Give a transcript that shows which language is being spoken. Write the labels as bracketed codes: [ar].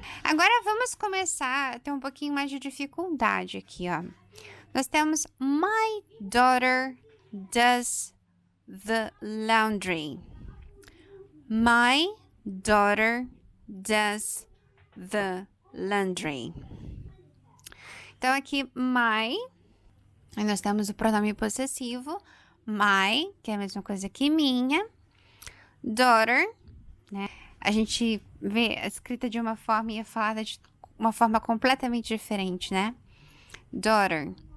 [pt] Agora vamos começar a ter um pouquinho mais de dificuldade aqui, ó. Nós temos [en] my daughter does the laundry. My daughter does the laundry. [pt] Então, aqui, my, aí nós temos o pronome possessivo, my, que é a mesma coisa que minha, daughter, né? A gente vê a escrita de uma forma e é falada de uma forma completamente diferente, né? Daughter.